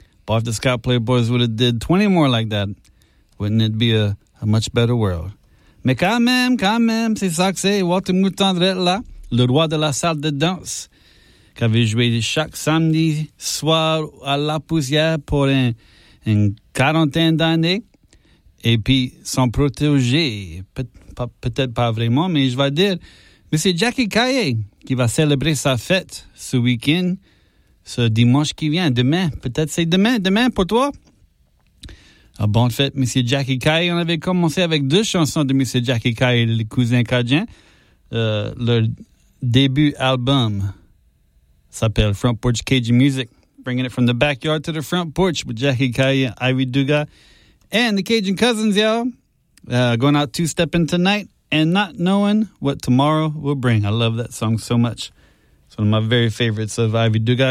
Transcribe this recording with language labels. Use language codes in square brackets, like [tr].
[en] But if the Scott Playboys would have did 20 more like that, wouldn't it be a much better world? [fr] Mais quand même, c'est ça que c'est. Walter Mouton de là, le roi de la salle de danse, qui avait joué chaque samedi soir à La Poussière pour une quarantaine d'années. Et puis, son protégé, peut-être pas vraiment, mais je vais dire, mais c'est Jackie Caillé qui va célébrer sa fête ce week-end, ce dimanche qui vient, demain. Peut-être c'est demain pour toi. Bonne fête, M. Jackie Caillé. On avait commencé avec deux chansons de M. Jackie Caillé, les cousins cajuns. Leur début album s'appelle Front Porch Cajun Music. [en] Bringing it from the backyard to the front porch with Jackie Caillé, Ivy Duga. And the Cajun Cousins, y'all, going out two-stepping tonight and not knowing what tomorrow will bring. I love that song so much. It's one of my very favorites of Ivy Duga.